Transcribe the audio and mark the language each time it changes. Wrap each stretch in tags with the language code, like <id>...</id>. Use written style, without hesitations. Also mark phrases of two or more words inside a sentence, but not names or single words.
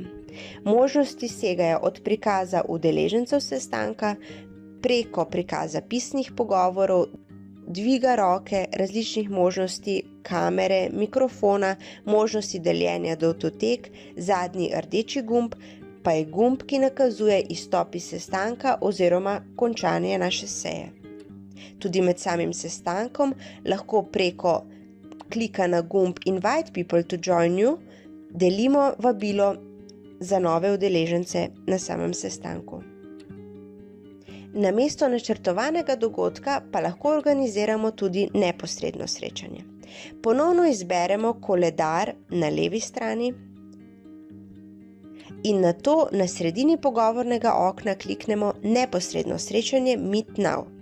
<sl>Možnosti segajo od prikaza udeležencev sestanka, preko prikaza pisnih pogovorov, dviga roke, različnih možnosti, kamere, mikrofona, možnosti deljenja datotek, zadnji rdeči gumb pa je gumb, ki nakazuje izstop iz sestanka oziroma končanje naše seje. Tudi med samim sestankom lahko preko klika na gumb</sl> <en>Invite people to join you</en> <sl>delimo vabilo za nove udeležence na samem sestanku. Namesto načrtovanega dogodka pa lahko organiziramo tudi neposredno srečanje. Ponovno izberemo koledar na levi strani in nato na sredini pogovornega okna kliknemo neposredno srečanje</sl> <en>Meet Now.</en>